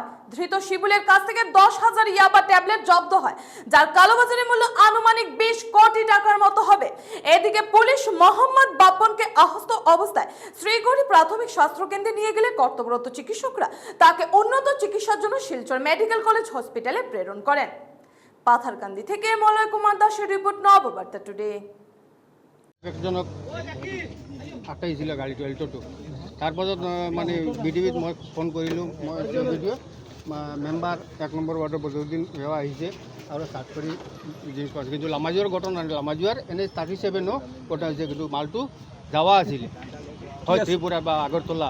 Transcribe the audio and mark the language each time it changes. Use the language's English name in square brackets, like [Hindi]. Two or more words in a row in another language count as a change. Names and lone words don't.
[Bangla] ধৃত শিবুলের কাছ থেকে 10,000 ইয়াবা ট্যাবলেট জব্দ হয়, যার কালোবাজারি মূল্য আনুমানিক 20 কোটি টাকার মতো হবে। এদিকে পুলিশ মোহাম্মদ বাপ্পনকে আহত অবস্থায় শ্রীগড়ি প্রাথমিক স্বাস্থ্য কেন্দ্রে নিয়ে গেলে কর্তব্যরত চিকিৎসকরা তাকে উন্নত চিকিৎসার জন্য শিলচর মেডিকেল কলেজ হসপিটালে প্রেরণ করেন। পাথারকান্দি থেকে মলয় কুমার দাসের রিপোর্ট, নববার্তা টুডে। [Assamese] একজনক আটাইছিল গাড়ীটো এল্টটো, তাৰপাছত মানে বিডিবিত মই ফোন কৰিলোঁ। মই ভিডিঅ' মেম্বাৰ 1 নম্বৰ ৱাৰ্ডৰ বদৰুদ্দিন সেৱা আহিছে আৰু ষ্টাৰ্ট কৰি জিনিস পাইছে। কিন্তু লামাজুৱাৰ ঘটনা, লামাজুৱাৰ NH37 ঘটনা হৈছে, কিন্তু মালটো যাৱা আছিলে হয় ত্ৰিপুৰা বা আগৰতলা।